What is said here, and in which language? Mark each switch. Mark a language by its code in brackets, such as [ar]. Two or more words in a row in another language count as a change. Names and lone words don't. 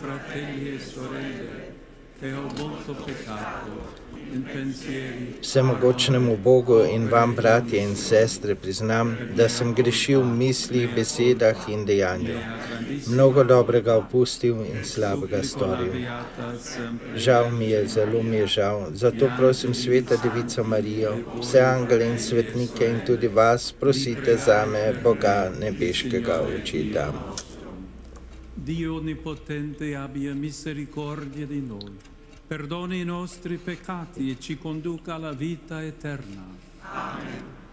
[sl] Vsemogočnemu Bogu in vam, bratje in sestre, priznam, da sem grešil v mislih, besedah in dejanju. Mnogo dobrega opustil in slabega storil. Žal mi je, zelo mi je žal. Zato prosim Sveta Devico Marijo, vse angele in svetnike in tudi vas, prosite zame, Boga nebeškega Očeta. [it] Dio onnipotente abbia misericordia di noi, perdoni i nostri peccati e ci conduca alla vita eterna. Amen.